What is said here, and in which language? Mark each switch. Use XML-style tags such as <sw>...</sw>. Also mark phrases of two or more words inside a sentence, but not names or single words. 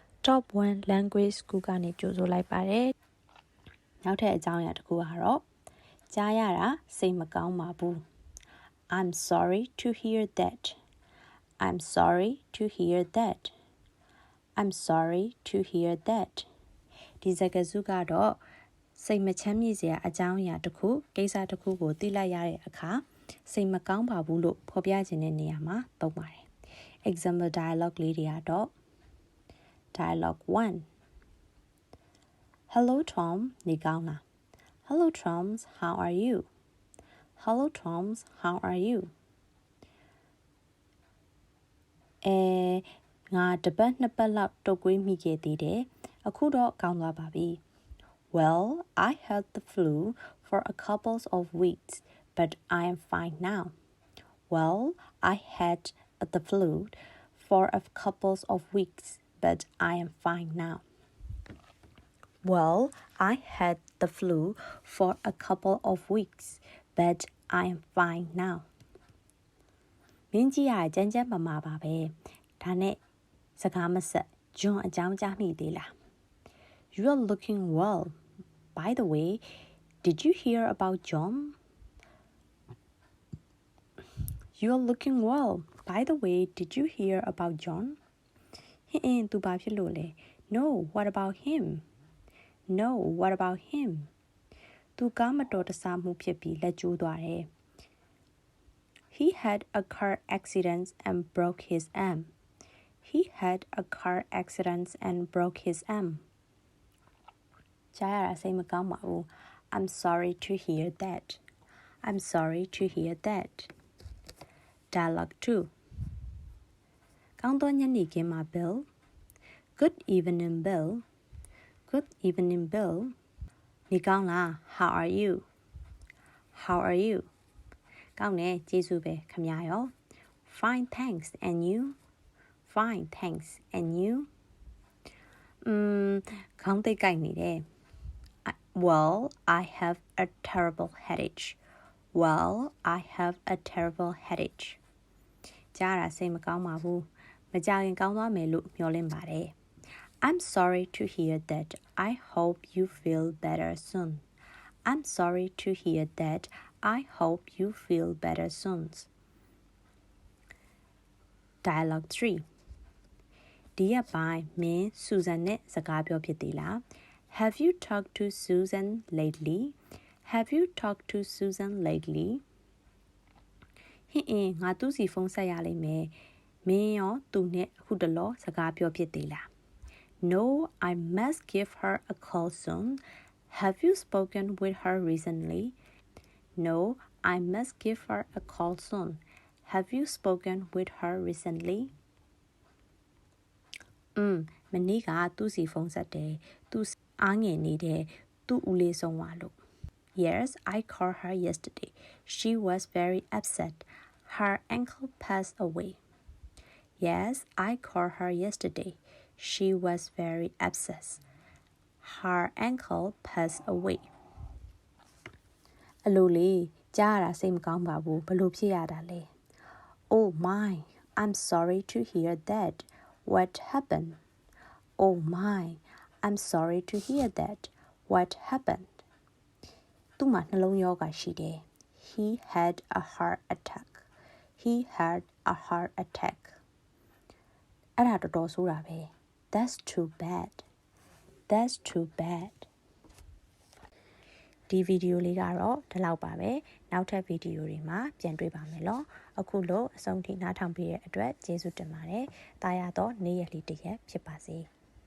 <my>top 1 language school ကနေကြိုဆိုလိုက်ပါတယ်နောက်ထပ်အကြောင်းအရာတစ်ခုကတော့ကြားရတာစိတ်မကောင်းပါဘူး</my> <en>I'm sorry to hear that I'm sorry to hear that I'm sorry to hear that</en> <my>ဒီစကားစု ကတော့စိတ်မချမ်းမြေ့စရာအကြောင်းအရာတစ်ခုကိစ္စတစ်ခုကိုသိလိုက်ရတဲ့အခါစိတ်မကောင်းပါဘူးလို့ဖော်ပြခြင်းတဲ့နေရာမှာသုံးပါတယ်</my> <en>example dialogue</en> <my>လေးတွေကတော့</my> <en>dialogue 1 Hello Tom</en> <my>နေကောင်းလား</my> <en>Hello Toms how are you Hello Toms how are you</en> <my>ငါတစ်ပတ်နှစ်ပတ်လောက်တုပ်ကွေးမိခဲ့သေးတယ်အခုတော့ကောင်းသွားပါပြီ</my> <en>Well I had the flu for a couple of weeks but I am fine now Well I had the flu for a couple of weeks but I am fine now Well I had the flu for a couple of weeks but I am fine now</en> <my>မင်းကြီးကကြမ်းကြမ်းပမာပါပဲဒါနဲ့စကားမဆက်ဂျွန်အကြောင်းကြားမိသေးလား</my> <en>You are looking well By the way did you hear about John You are looking well By the way did you hear about John</en> <my>ဟင်းသူဘာဖြစ်လို့လဲ</my> <en>No what about him No what about him</en> <my>သူကား မတော်တဆမှုဖြစ်ပြီးလက်ကျိုးသွားတယ်</my> <en>He had a car accident and broke his arm He had a car accident and broke his arm</en> <my>ကြားရတာစိတ်မကောင်းပါဘူး</my> <en>I'm sorry to hear that I'm sorry to hear that Dialogue 2</en> <my>ကောင်းသောညနေခင်းမှာ</my> <en>Bill Good evening Bill Good evening Bill</en> <my>နေကောင်းလား</my> <en>How are you How are you</en> <my>ကောင်းတယ်ကျေးဇူးပဲခင်ဗျာရော</my> <en>Fine thanks and you Fine thanks and you</en> <my>ခေါင်းသိပ်ကိုက်နေတယ်</my> <en>Well I have a terrible headache Well I have a terrible headache</en> <my>ကြားရစိတ်မကောင်းပါဘူးမကြောက်ရင်ကောင်းသွားမယ်လို့မျှော်လင့်ပါတယ်</my> <en>I'm sorry to hear that I hope you feel better soon I'm sorry to hear that I hope you feel better soon Dialogue 3</en> <my>ဒီရက်ပိုင်းမင်း</my> <en>Susan</en> <my>နဲ့စကားပြောဖြစ်သေးလား</my> <en>Have you talked to Susan lately Have you talked to Susan lately</en> <my>ဟင်းငါသူ့စီဖုန်းဆက်ရလိမ့်မယ်မင်းရောသူနဲ့အခုတလောစကားပြောဖြစ်သေးလား</my> <en>No I must give her a call soon Have you spoken with her recently No I must give her a call soon Have you spoken with her recently</en> <my>မနေ့ကသူ့စီဖုန်းဆက်တယ်သူအားငယ်နေတယ်သူ့ဦးလေးဆုံးသွားလို့</my> <en>Yes I called her yesterday She was very upset Her uncle passed away Yes I called her yesterday She was very upset Her uncle passed away</en> <my>အလိုလေးကြားရတာစိတ်မကောင်းပါဘူးဘလို့ဖြစ်ရတာလဲ</my> <en>Oh my I'm sorry to hear that What happened Oh my I'm sorry to hear that What happened</en> <my>သူ့မှာနှလုံးရောဂါရှိတယ်</my> <en>He had a heart attack He had a heart attack</en> <my>အဲ့ဒါတော်တော်ဆိုးတာပဲ</my> <en>That's too bad That's too bad</en> <my>ဒီဗီဒီယိုလေးကတော့ဒီလောက်ပါပဲနောက်ထပ်ဗီဒီယိုတွေမှာပြန်တွေ့ပါမယ်လို့အခုလို့အဆုံးထိနားထောင်ပေးတဲ့အတွက်ကျေးဇူးတင်ပါတယ်တာယာတော့နေ့ရက်လေးတစ်ရက်ဖြစ်ပါစေ</my>